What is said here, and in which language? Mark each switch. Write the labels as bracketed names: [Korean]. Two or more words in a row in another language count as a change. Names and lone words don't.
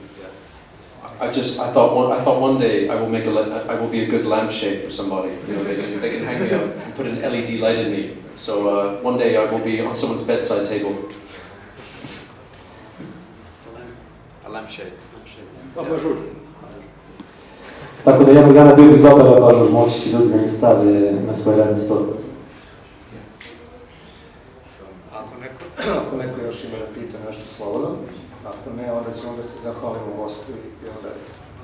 [English] I thought one day I will be a good lampshade for somebody. You know, they can hang me up and put an LED light in me. So one day I will be on someone's bedside table. A lampshade. [Bosnian] Abajur. Tako da jednog dana bio bih dobar abažur, moći će ljudi da mi stave na svoj radni stol. Ako neko još ima da pita nešto slobodno, ako ne, onda ćemo da se zahvalimo gostu i onda